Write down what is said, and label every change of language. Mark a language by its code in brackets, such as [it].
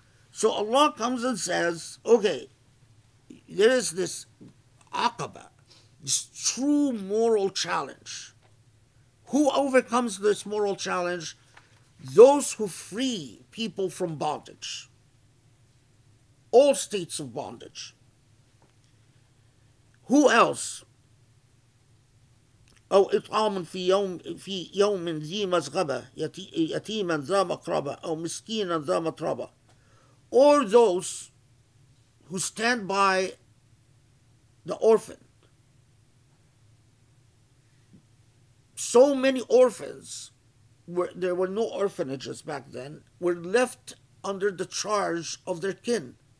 [en] So Allah comes and says, okay, there is this aqaba, this true moral challenge. Who overcomes this moral challenge? Those who free people from bondage, all states of bondage. Who else? [ar] أو إطعام في يوم ذي مسغبة يتيما ذا مقربة أو مسكينا ذا متربة. [en] Or those who stand by the orphan. So many orphans, there were no orphanages back then, were left under the charge of their kin.